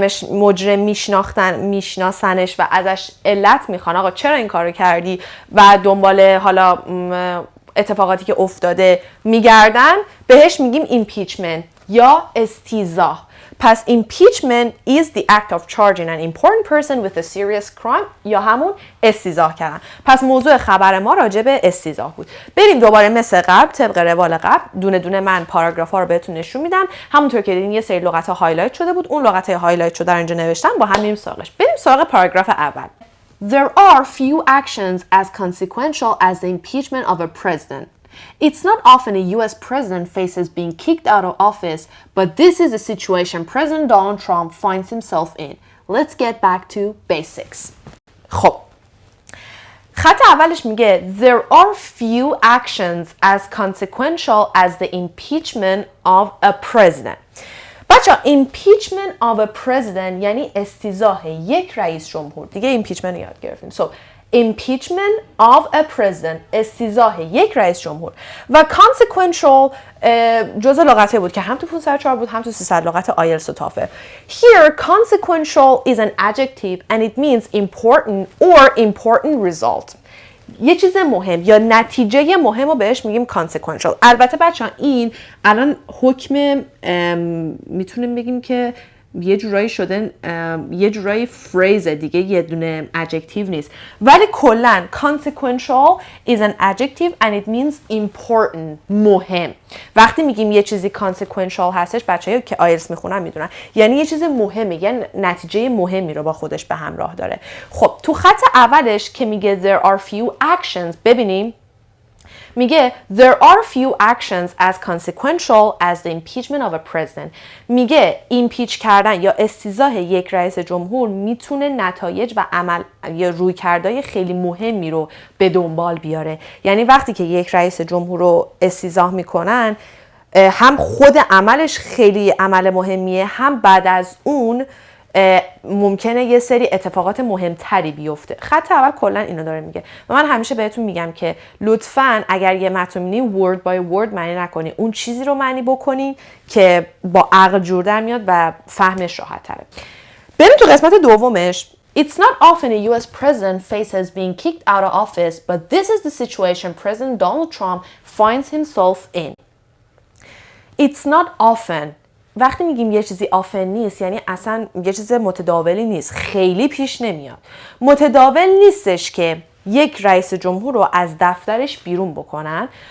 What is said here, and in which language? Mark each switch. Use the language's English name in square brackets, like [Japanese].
[Persian] مجرم میشناسنش و ازش علت میخوان آقا چرا این کارو کردی و دنبال حالا اتفاقاتی که افتاده میگردن، بهش میگیم impeachment یا استیضاح. [English] پس impeachment is the act of charging an important person with a serious crime [Persian] یا همون استیضاح کردن. پس موضوع خبر ما راجع به استیضاح بود. بریم دوباره مثل قبل طبق روال قبل دونه دونه من پاراگراف ها رو بهتون نشون میدم. همونطور که دیدین یه سری لغت ها هایلایت شده بود، اون لغت های هایلایت شده رو اینجا نوشتم، با هم میریم سراغش. بریم سراغ پاراگراف اول. [English] There are few actions as consequential as the impeachment of a president. It's not often a US president faces being kicked out of office, but this is the situation President Donald Trump finds himself in. Let's get back to basics. [Persian] خب خط اولش میگه [English] There are few actions as consequential as the impeachment of a president. [Persian] بچه [English] impeachment of a president [Persian] یعنی استیضاح یک رئیس جمهور. دیگه impeachment رو یاد گرفتیم. [English] impeachment of a president [Persian] استیضاح یک رئیس جمهور و consequential جزء لغتی بود که هم تو 504 بود هم تو 300 لغت آیلتس و تافل. [English] Here consequential is an adjective and it means important or important result. [Persian] یه چیز مهم یا نتیجه مهم رو بهش میگیم consequential. البته بچه‌ها این الان حکم میتونیم بگیم که یه جورایی شده یه جورایی فریز دیگه، یه دونه adjective نیست، ولی کلن [English] consequential is an adjective and it means important [Persian] مهم. وقتی میگیم یه چیزی consequential هستش، بچه‌ها که آیلتس میخونن میدونن یعنی یه چیز مهمه، یعنی نتیجه مهمی رو با خودش به همراه داره. خب تو خط اولش که میگه [English] there are few actions، [Persian] ببینیم میگه [English] there are few actions as consequential as the impeachment of a president. [Persian] میگه ایمپیچ کردن یا استیضاح یک رئیس جمهور میتونه نتایج و عمل یا رویکردهای خیلی مهمی رو به دنبال بیاره. یعنی وقتی که یک رئیس جمهور رو استیضاح میکنن، هم خود عملش خیلی عمل مهمیه، هم بعد از اون ممکنه یه سری اتفاقات مهمتری بیفته. خط اول کلا اینو داره میگه و من همیشه بهتون میگم که لطفاً اگر یه متن می‌بینی [English] word by word [Persian] معنی نکنی، اون چیزی رو معنی بکنی که با عقل جور در میاد و فهمش راحت تره. بریم تو قسمت دومش. [English] It's not often a US president faces being kicked out of office, but this is the situation President Donald Trump finds himself in. It's not often. [Persian] وقتی میگیم یه چیزی often نیست یعنی اصلا یه چیز متداولی نیست، خیلی پیش نمیاد. متداول نیستش که یک رئیس جمهور رو از دفترش بیرون بکنن.